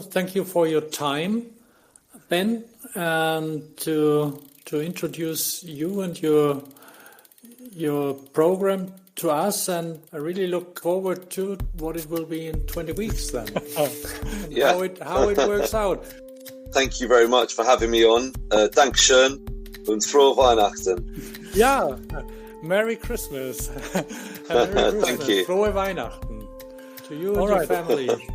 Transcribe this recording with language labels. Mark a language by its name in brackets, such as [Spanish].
[English] Thank you for your time, Ben, and to introduce you and your program to us, and I really look forward to what it will be in 20 weeks then. How it works out. Thank you very much for having me on. [German] Dankeschön und frohe Weihnachten. [English] Yeah, Merry Christmas. Thank you. [German] Frohe Weihnachten [English] to you and your family.